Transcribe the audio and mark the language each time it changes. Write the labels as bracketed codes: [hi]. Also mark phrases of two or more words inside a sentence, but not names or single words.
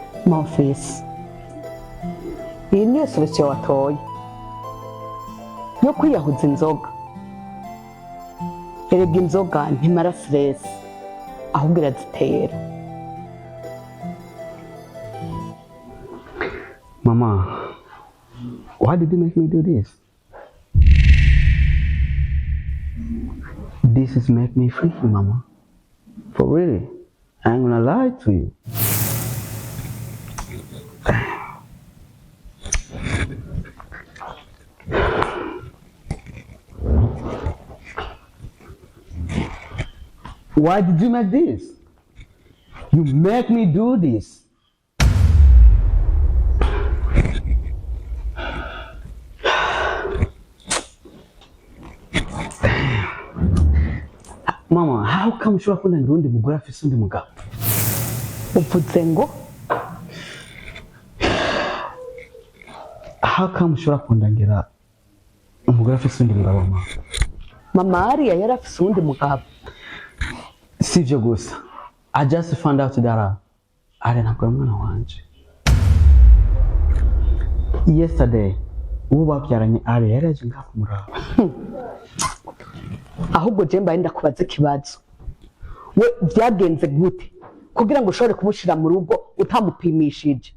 [rn] Mofisi, iyi niyo solution watoye yo kwiyahuza inzoga. Erega inzoga ntimara stress ahubwo irazitera. Mama, [en] why did you make me do this? This is make me free, Mama. For really, I ain't gonna lie to you. Why did you make this? You make me do this. Mama, how come [rn] ushobora kunangira undi mugore afise undi mugabo? Uvuze ngo [en] How come [rn] ushobora kunangira umugore afise undi mugabo mama? Mama Ariya yari afise undi mugabo. Sivyo gusa. [en] I just found out that [rn] Ariya ntabwo ari umwana wanje. Yesterday, uwo babyaranye Ariya yari yaje ngaha kumuraba. Ahubwo je mbaye ndakubaza ikibazo. We byagenze gute kugira ngo ushobore kumushira mu rugo utamupimishije?